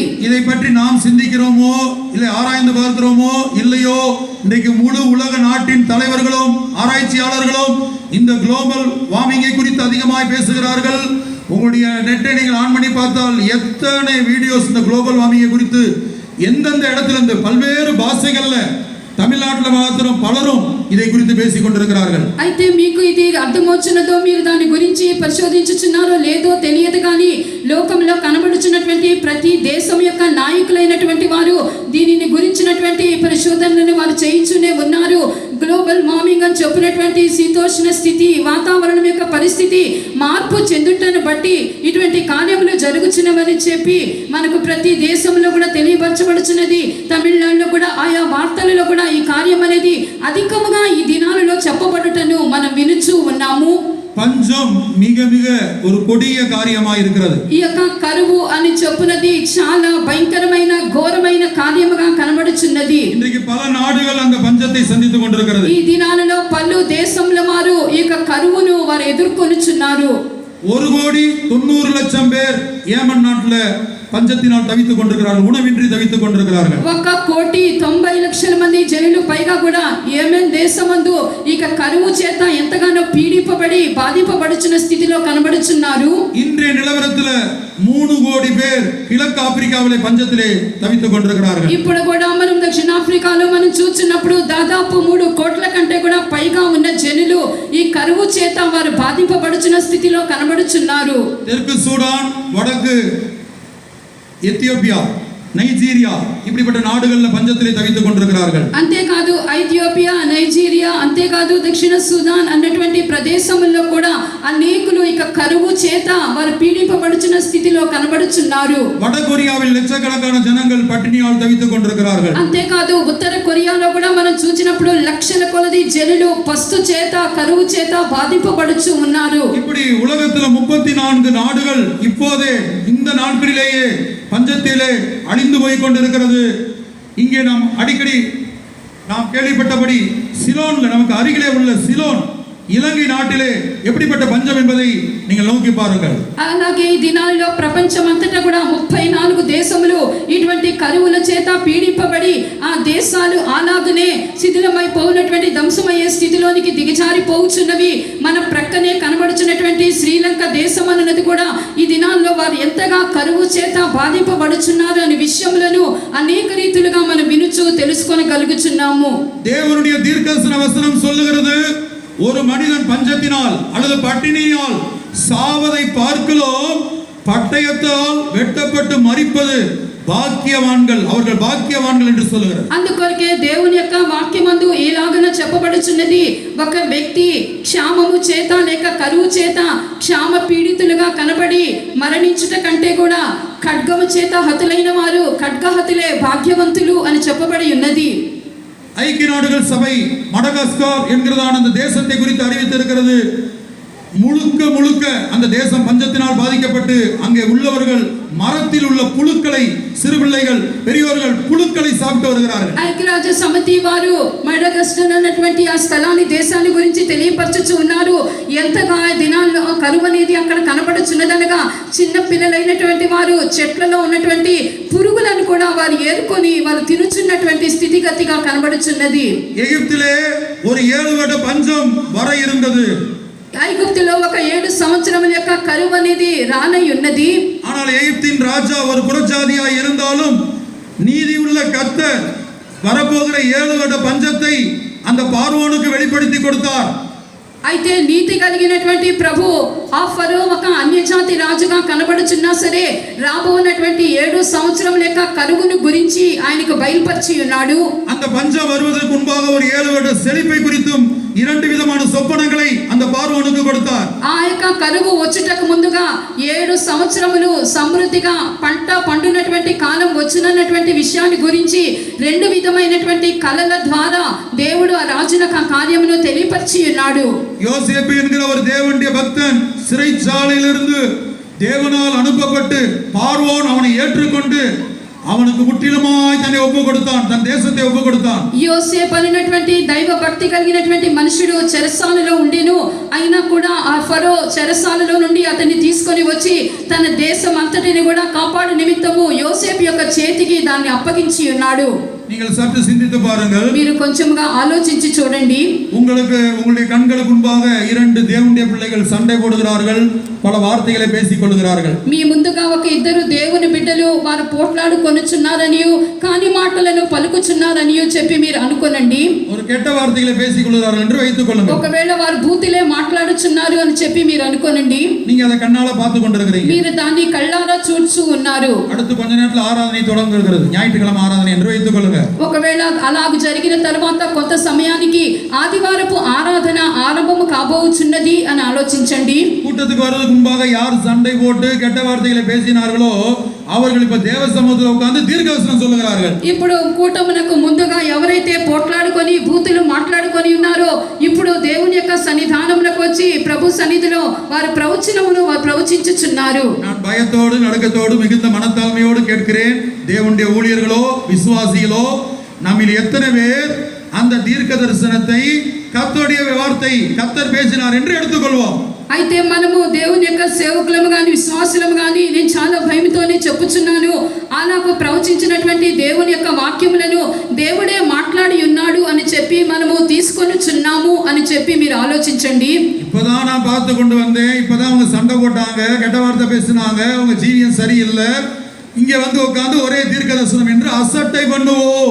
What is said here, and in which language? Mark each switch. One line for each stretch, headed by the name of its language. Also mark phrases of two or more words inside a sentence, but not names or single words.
Tamil: இதை பற்றி நாம் சிந்திக்கிறோமோ இல்லை ஆராய்ந்து பார்க்கிறோமோ இல்லையோ, இன்றைக்கு முழு உலக நாட்டின் தலைவர்களும் ஆராய்ச்சியாளர்களும் இந்த
English: global warming
Tamil: குறித்து அதிகமாய் பேசுகிறார்கள். உங்களுடைய நெட்டை நீங்கள் ஆன் பண்ணி பார்த்தால் எத்தனை வீடியோஸ் இந்த
English: global warming
Tamil: குறித்து எந்தெந்த இடத்துல இருந்து பல்வேறு பாஷைகள்ல தமிழ்நாட்டில் மாத்திரம் பலரும் இதை குறித்து பேசிக் கொண்டிருக்கிறார்கள்.
Telugu: అయితే మీకు ఇది అర్థమవుతున్నదో మీరు దాని గురించి పరిశోధించుచున్నారో లేదో తెలియదు కానీ లోకంలో కనబడుచున్నటువంటి ప్రతి దేశం యొక్క నాయకులైనటువంటి వారు దీనిని గురించినటువంటి పరిశోధనలను వారు చేయించునే ఉన్నారు.
English: global warming
Telugu: అని చెప్పినటువంటి శీతోష్ణ స్థితి వాతావరణం యొక్క పరిస్థితి మార్పు చెందుటను బట్టి ఇటువంటి కార్యములు జరుగుచున్నవని చెప్పి మనకు ప్రతి దేశంలో కూడా తెలియపరచబడుచున్నది. తమిళనాడులో కూడా ఆయా వార్తలలో కూడా ఈ కార్యం అనేది అధికముగా ఈ దినాలలో చెప్పబడుటను మనం వినుచూ ఉన్నాము.
Tamil: பஞ்சம் மிக மிக ஒரு கொடிய காரியமாய் இருக்கிறது.
Telugu: ఈ యొక్క కరువు అని చెప్పునది చాలా భయంకరమైన ఘోరమైన కార్యముగా కనబడుచున్నది.
Tamil: இன்றைக்கு பல நாடுகள் அந்த பஞ்சத்தை சந்தித்துக் கொண்டிருக்கிறது.
Telugu: ఈ దినాలలో పలు దేశముల వారు ఈ యొక్క కరువును వారు ఎదుర్కొనుచున్నారు.
Tamil: 1,90,00,000 பேர் ஏமன் நாட்டுல பஞ்சத்தினால் தவித்துக் கொண்டிருக்கிறார்கள், உணவின்றி தவித்துக் கொண்டிருக்கிறார்கள்.
Telugu: 1,90,00,000 మంది జనులు పైగా కూడా యెమెన్ దేశమందు ఇక కరువు చేత ఎంతగానో పీడింపబడి బాధింపబడుచున్న స్థితిలో కనబడుచున్నారు.
Tamil: இன்றைய நிலவரத்துல 3 கோடி பேர் கிழக்கு ஆப்பிரிக்காவிலே பஞ்சத்திலே தவித்துக் கொண்டிருக்கிறார்கள்.
Telugu: ఇప్పుడు కూడా మనం దక్షిణాఫ్రికాలో మనం చూస్తున్నప్పుడు దాదాపు 3 కోట్ల కంటే కూడా పైగా ఉన్న జనులు ఈ కరువు చేత వారు బాధింపబడుచున్న స్థితిలో కనబడుచున్నారు.
Tamil: தெற்கு சூடான், வடக்கு எத்தியோப்பியா, நைஜீரியா இப்படிப்பட்ட நாடுகள்ல பஞ்சத்திலே தவித்துக் கொண்டிருக்கிறார்கள்.
Telugu: అంతేకాదు ఐథియోపియా, నైజీరియా, అంతేకాదు దక్షిణ సుదాన్ అన్నటువంటి ప్రదేశముల్లో కూడా అనేకులు ఇక కరువు చేత వారు పీడింపబడుచున్న స్థితిలో కనబడుచున్నారు.
Tamil: வட கொரியாவில் லட்சக்கணக்கான ஜனங்கள் பட்டினியால் தவித்துக் கொண்டிருக்கிறார்கள்.
Telugu: అంతేకాదు ఉత్తర కొరియాలో కూడా మనం చూసినప్పుడు లక్షల కొలది జనులు పస్తు చేత కరువు చేత బాధింపబడుచు ఉన్నారు.
Tamil: இப்படி உலகத்துல 34 நாடுகள் இப்போதே இந்த நாட்களிலேயே பஞ்சத்திலே அழிந்து போய் கொண்டிருக்கிறது. இங்கே நாம் அடிக்கடி நாம் கேள்விப்பட்டபடி சிலோன்ல, நமக்கு அருகிலே உள்ள சிலோன் இலங்கை நாட்டிலே எப்படிப்பட்ட பஞ்சம் என்பதை நீங்கள் நோக்கி பாருங்கள்.
Telugu: అలాగే ఈ దినాల్లో ప్రపంచమంతటా కూడా 34 దేశములు ఇటువంటి కరువుల చేత పీడింపబడి ఆ దేశాలు అలాగనే శిథిలమైపోయినటువంటి ధ్వంసమయ్యే స్థితిలోనికి దిగజారిపోవుచున్నవి. మన ప్రక్కనే కనబడుచున్నటువంటి శ్రీలంక దేశం అన్నది కూడా ఈ దినాల్లో వారు ఎంతగా కరువు చేత బాధింపబడుచున్నారు అనే విషయములను అనేక రీతులుగా మనం వినుచు తెలుసుకొనగలుగుచున్నాము.
Tamil: தேவனுடைய தீர்க்கதரிசன வசனம் சொல்லுகிறது, ஒரு மனிதன் பஞ்சத்தினால் அல்லது பட்டினியால் சாவதை பார்க்கிறோம், பட்டயத்தால் வெட்டப்பட்டு மரிப்பது பாக்கியவான்கள், அவர்கள் பாக்கியவான்கள் என்று சொல்லுகிறார்.
Telugu: అందుకొరకే దేవుని యొక్క వాక్యమందు ఇలాగన చెప్పబడుచున్నది, ఒక వ్యక్తి క్షామము చేత లేక కరువు చేత క్షామ పీడితులుగా కనబడి మరణించుట కంటే కూడా ఖడ్గము చేత హతులైన వారు ఖడ్గహతులే భాగ్యవంతులు అని చెప్పబడి ఉన్నది.
Tamil: ஐக்கிய நாடுகள் சபை மடகாஸ்கர் என்கிறதான அந்த தேசத்தை குறித்து அறிவித்திருக்கிறது. முழுக்க முழுக்க அந்த தேசம் பஞ்சத்தினால் பாதிக்கப்பட்டு அங்கே உள்ளவர்கள் மரத்தில் உள்ள புழுக்களை, சிறு பிள்ளைகள், பெரியோர்கள் புழுக்களை சாப்பிட்டு வருகிறார்கள்.
Telugu: ఐక్యరాజ్య సమితి వారు మడగస్టర్ అన్నటువంటి ఆ స్థలాన్ని దేశాన్ని గురించి తెలియపరచుచు ఉన్నారు. ఎంతగా ఆ దినాల్లో కరువు అనేది అక్కడ కనబడుచున్నదనగా చిన్న పిల్లలైనటువంటి వారు చెట్లలో ఉన్నటువంటి పురుగులను కూడా వారు ఏరుకొని వారు తినుచున్నటువంటి స్థితిగతిగా కనబడుచున్నది.
Tamil: எகிப்திலே ஒரு 7 வருட பஞ்சம் வர இருந்தது.
Telugu: ఐగుప్తులో ఒక 7 సంవత్సరముల యొక్క కరువు అనేది రానై ఉన్నది.
Tamil: ஆனால் எகிப்தின் ராஜா ஒரு புறஜாதியாய் இருந்தாலும் நீதியுள்ள கர்த்தர் வரப்போகிற 7 வருட பஞ்சத்தை அந்த பார்வோனுக்கு வெளிப்படுத்தி கொடுத்தார்.
Telugu: అయితే నీతి కలిగినటువంటి ప్రభు ఆ ఫరో ఒక అన్యజాతి రాజుగా కనబడుచున్నా సరే రాబోనటువంటి 7 సంవత్సరముల యొక్క కరువును గురించి ఆయనకు బయలుపరిచి ఉన్నాడు.
Tamil: அந்த பஞ்சம் வருவதற்கு முன்பாக ஒரு 7 வருட செழிப்பை குறித்தும் 2 விதமான சொப்பனங்களை அந்த பார்வோனுக்கு கொடுத்தார்.
Telugu: ఆ యొక్క కరువు వచ్చుటకు ముందుగా 7 సంవత్సరములు సమృద్ధిగా పంట పండునటువంటి కాలం వచ్చునన్నటువంటి విషయాన్ని గురించి 2 విధమైనటువంటి కలల ద్వారా దేవుడు ఆ రాజునకు ఆ కార్యమును తెలియపరిచి ఉన్నాడు.
Tamil: யோசேப்பு என்கிற ஒரு தேவனுடைய பக்தன் சிறைச்சாலையிலிருந்து தேவனால் அனுப்பப்பட்டு பார்வோன் அவனை ஏற்றுக்கொண்டு அவனுக்கு முற்றிலுமாய் தன்னை ஒப்பு கொடுத்தான், தன் தேசத்தை ஒப்பு கொடுத்தான்.
Telugu: యోసేపు అనేటువంటి దైవ భక్తి కలిగినటువంటి మనుషుడు చెరసాలలో ఉండెను. అయినా కూడా ఆ ఫరో చెరసాలలో నుండి అతన్ని తీసుకొని వచ్చి తన దేశం అంతటిని కూడా కాపాడు నిమిత్తము యోసేపు యొక్క చేతికి దాన్ని అప్పగించి ఉన్నాడు.
Tamil: நீங்கள் சற்று சிந்தித்து பாருங்கள்.
Telugu: మీరు కొంచెంగా ఆలోచించి చూడండి.
Tamil: உங்களுக்கு உங்களுடைய கண்களுக்கு முன்பாக 2 தேவனுடைய பிள்ளைகள் சண்டை போடுகிறார்கள், பல வார்த்தைகளை பேசிக் கொள்கிறார்கள்.
Telugu: మీ ముందుగా ఒక 2 దేవుని బిడ్డలు వారు పోట్లాడుకొనుచున్నారనియు కాని మాటలను పలుకుచున్నారనియు చెప్పి మీరు అనుకోనండి.
Tamil: ஒரு கெட்ட வார்த்தைகளை பேசிக் கொள்கிறார்கள் என்று வைத்துக் கொள்ளுங்கள்.
Telugu: ఒకవేళ వారు బూతులే మాట్లాడుచున్నారు అని చెప్పి మీరు అనుకోనండి.
Tamil: நீங்க அதை கண்ணால பார்த்து கொண்டிருக்கிறீங்க.
Telugu: మీరు దాన్ని కళ్ళారా చూస్తూ ఉన్నారు.
Tamil: அடுத்து கொஞ்ச நேரத்துல ஆராதனை தொடங்குகிறது, ஞாயிற்றுக்கிழமை ஆராதனை என்று வைத்துக் கொள்ளுங்கள்.
Telugu: ఒకవేళ అలాగ జరిగిన తర్వాత కొంత సమయానికి ఆదివారపు ఆరాధన ఆరంభము కాబోచున్నది అని ఆలోచించండి.
Tamil: கூட்டத்துக்கு வர்றதுக்கு முன்பாக யார் சண்டை போட்டு கெட்ட வார்த்தைகளை பேசினார்களோ அவர்கள் இப்ப தேவ சமூகத்தில் உட்கார்ந்து தீர்க்கதரிசனம் சொல்லுகிறார்கள்.
Telugu: ఇప్పుడు కూటమునకు ముందుగా ఎవరైతే పోట్లాడుకొని బూతులు మాట్లాడుకొని ఉన్నారో ఇప్పుడు దేవుని యొక్క సన్నిధానమునకు వచ్చి ప్రభు సన్నిధిలో వారి ప్రవచనమును వారు ప్రవచించుచున్నారు.
Tamil: நான் பயத்தோடு நடுக்கத்தோடு மிகுந்த மனத்தாழ்மையோடு கேட்கிறேன், தேவனுடைய ஊழியர்களோ விசுவாசிகளோ நம்மில் எத்தனை பேர் அந்த தீர்க்க தரிசனத்தை கர்த்தருடைய வார்த்தை கர்த்தர் பேசினார் என்று எடுத்துக்கொள்வோம்.
Telugu: అయితే మనము దేవుని యొక్క సేవకులము కానీ విశ్వాసులము కానీ నేను చాలా భయంతోనే చెప్పుచున్నాను, అలాగూ ప్రవచించినటువంటి దేవుని యొక్క వాక్యములను దేవుడే మాట్లాడి ఉన్నాడు అని చెప్పి మనము తీసుకొనిచున్నాము అని చెప్పి మీరు ఆలోచించండి.
Tamil: இப்பதான் நான் பார்த்து கொண்டு வந்தேன், இப்பதான் அவங்க சண்டை போட்டாங்க, கெட்ட வார்த்தை பேசினாங்க, அவங்க ஜீவியம் சரியில்லை, இங்க வந்து உட்கார்ந்து ஒரே தீர்க்க தரிசனம் என்று அசட்டை பண்ணுவோம்.